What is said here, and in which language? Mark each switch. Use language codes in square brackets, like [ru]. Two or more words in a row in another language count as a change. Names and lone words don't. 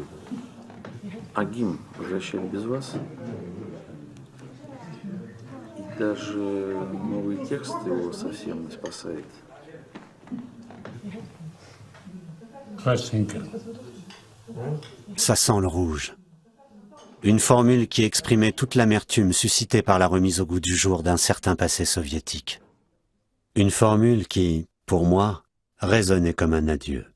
[ru] А гимн возвращали без вас? И даже новый текст его совсем не спасает. [fr] Ça sent le rouge. Une formule qui exprimait toute l'amertume suscitée par la remise au goût du jour d'un certain passé soviétique. Une formule qui, pour moi, résonnait comme un adieu.